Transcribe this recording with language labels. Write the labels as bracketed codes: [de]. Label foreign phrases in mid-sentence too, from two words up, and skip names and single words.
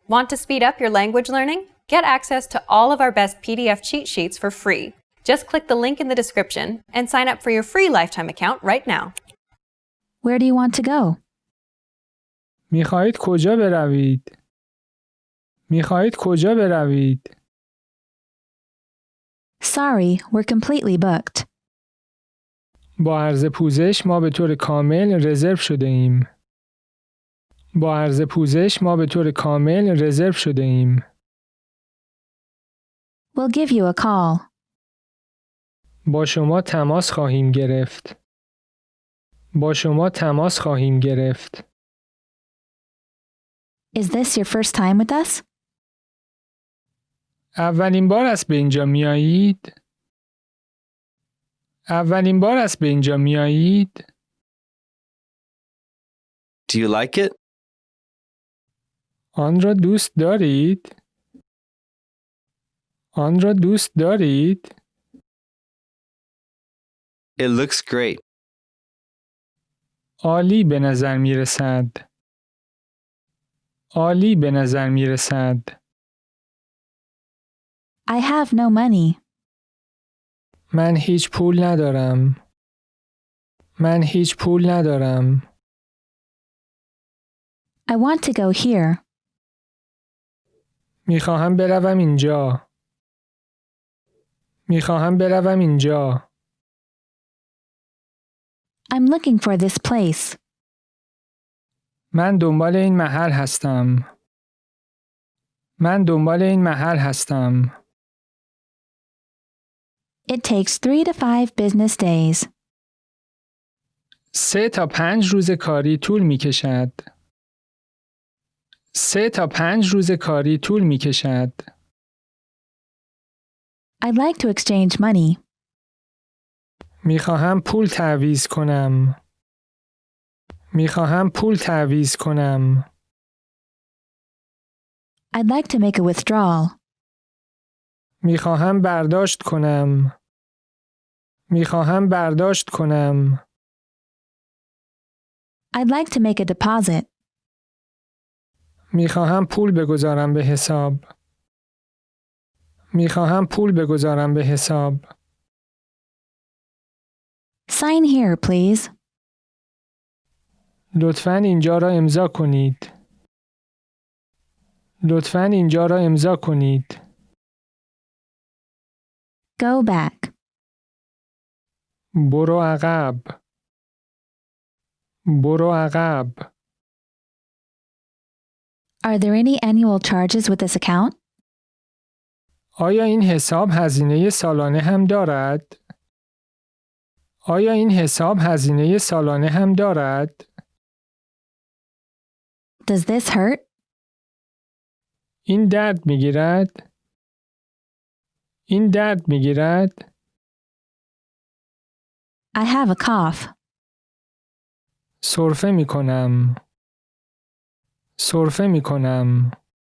[en] Want to speed up your language learning? Get access to all of our best PDF cheat sheets for free. Just click the link in the description and sign up for your free lifetime account right now. Where do you want to go? [fa] میخواهید کجا بروید؟ میخواهید کجا بروید؟ [en] Sorry, we're completely booked. [fa] با عرض پوزش ما به طور کامل رزرو شده ایم. با عرض پوزش ما به طور کامل رزرو شده ایم. [en] We'll give you a call. [fa] با شما تماس خواهیم گرفت. با شما تماس خواهیم گرفت. [en] Is this your first time with us? [fa] اولین بار است به اینجا میایید؟ اولین بار است به اینجا میایید؟ [en] Do you like it? [fa] آن را دوست دارید؟ آن را دوست دارید؟ [en] It looks great. [fa] عالی به نظر می رسد. عالی به نظر می رسد. [en] I have no money. [fa] من هیچ پول ندارم. من هیچ پول ندارم. [en] I want to go here. [fa] میخواهم بروم اینجا. میخواهم بروم اینجا. [en] I'm looking for this place. [fa] من دنبال این محل هستم. من دنبال این محل هستم. [en] It takes 3 to 5 business days. [fa] 3 تا 5 روز کاری طول می کشد. 3 تا 5 روز کاری طول می کشد. [en] I'd like to exchange money. [fa] میخواهم پول تعویض کنم. میخواهم پول تعویض کنم. [en] I'd like to make a withdrawal. [fa] میخواهم برداشت کنم. میخواهم برداشت کنم. [en] I'd like to make a deposit. [fa] میخواهم پول بگذارم به حساب. میخواهم پول بگذارم به حساب. [en] Sign here, please. [fa] لطفاً اینجا را امضا کنید. لطفاً اینجا را امضا کنید. [en] Go back. [fa] برو عقب. برو عقب. [en] Are there any annual charges with this account? [fa] آیا این حساب هزینه سالانه هم دارد؟ آیا این حساب هزینه سالانه هم دارد؟ [en] Does this hurt? [fa] این درد میگیرد؟ این درد میگیرد؟ [en] I have a cough. [fa] سرفه میکنم. سرفه میکنم.